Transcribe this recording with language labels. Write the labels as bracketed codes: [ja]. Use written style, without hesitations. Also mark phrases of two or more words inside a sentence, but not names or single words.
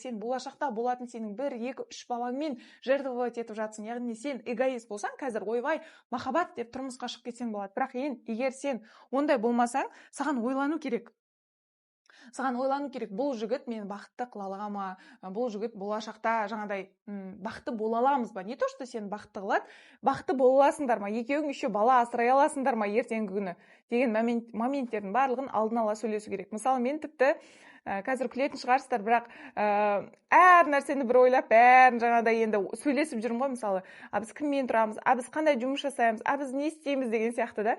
[kk] Сен болашақта болатын сенің 1, 2, 3 балаңмен жертвовать етіп жатсың. Яғни сен эгоист болсаң, қазір ойбай, махаббат деп тұрмысқа шығып кетсең болады. Бірақ егер сен ондай болмасаң, саған ойлану керек. Бұл жігіт мені бақытты қыла ала ма? Бұл жігіт болашақта жаңағыдай бақытты бола аламыз ба? Не то, что сен бақытты қылады, бақытты бола аласыңдар ма? Екеуің еще бала асырай аласыңдар ма ертеңгі күні? Деген моменттердің барлығын алдын ала сөйлесу керек. Мысалы, мен тіпті қазір күлетін шығарсыздар, бірақ әр нәрсені бір ойлап, бәрін жаңағыдай енді сөйлесіп жүрмін ғой, мысалы, біз кіммен тұрамыз, біз қандай жұмыс жасаймыз, біз не істейміз деген сияқты да.